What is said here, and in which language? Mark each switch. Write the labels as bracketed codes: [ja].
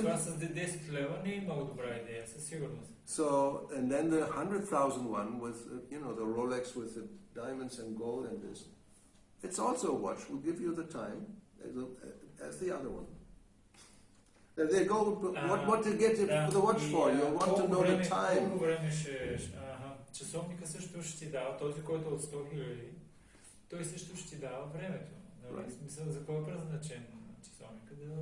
[bg] Това с 10 лева не е много добра идея, със сигурност. [en] So, and then the 100,000 one with, the Rolex with the diamonds and gold and this. It's also a watch. Will give you the time as the other one. They go. What to get the watch for? You want to know the time. [bg] Колко време ще... Часовника също ще ти дава, този, който е от 100 хиляди, той също ще ти дава времето. В смисъл, за кой е предназначен часовника?